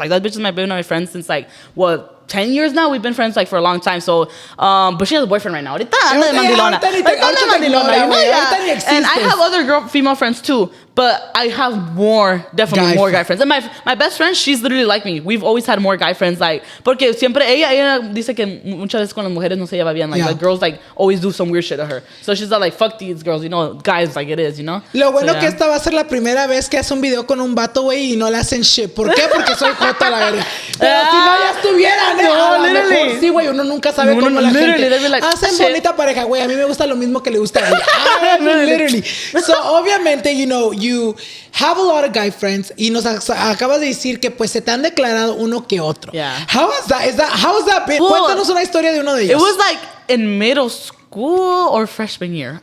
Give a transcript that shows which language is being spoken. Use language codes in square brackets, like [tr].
[en] Like, that bitch has been my friend since like, what, 10 years now. We've been friends like for a long time. So, but she has a boyfriend right now. [es] Ahorita anda de mandilona. [en] And I have other female friends too. But I have definitely more guy friends. And my best friend, she's literally like me. We've always had more guy friends. [es] Like, porque siempre ella dice que muchas veces con las mujeres no se lleva bien. [en] Like girls like always do some weird shit to her. So she's like, fuck these girls, you know, guys like it is, you know. [es] Lo bueno que esta va a ser la primera vez que hace un video con un vato, güey, y no le hacen shit. ¿Por qué? Porque soy jota, la verdad. Pero si no ya estuvieran, [en] no, literally. [es] Sí, güey, uno nunca sabe cómo la gente [en] like, [es] hacen bonita pareja, güey. A mí me gusta lo mismo que le gusta a ella. Literally. [en] So, obviamente, you know, you have a lot of guy friends [es] y nos acabas de decir que pues se te han declarado uno que otro. [en] Yeah. How has that been? Well, [es] cuéntanos una historia de uno de ellos. [en] It was like in middle school or freshman year.